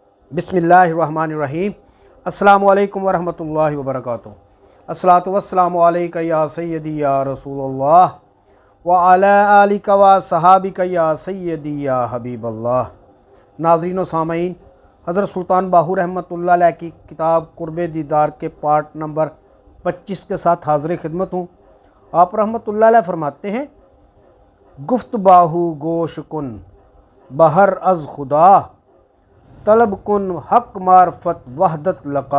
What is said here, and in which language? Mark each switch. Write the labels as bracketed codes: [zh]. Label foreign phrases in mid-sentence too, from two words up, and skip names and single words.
[ar] بسم الله الرحمن الرحيم۔ السلام عليكم ورحمة الله وبركاته. الصلاة والسلام عليك يا سيدي يا رسول الله وعلى آلك وصحابك يا سيدي يا حبيب الله. [hi] नाज़रीन व सामईन, हज़रत सुल्तान बाहू [ar] رحمة الله عليه [hi] की किताब कुर्बे दीदार के पार्ट नंबर 25 के साथ हाज़िर खिदमत हूँ। [fa] आप [ar] رحمة الله عليه [hi] फरमाते हैं, [fa] گفت باهو گوش کن بهر از خدا، طلب کن حق معرفت وحدت لقا.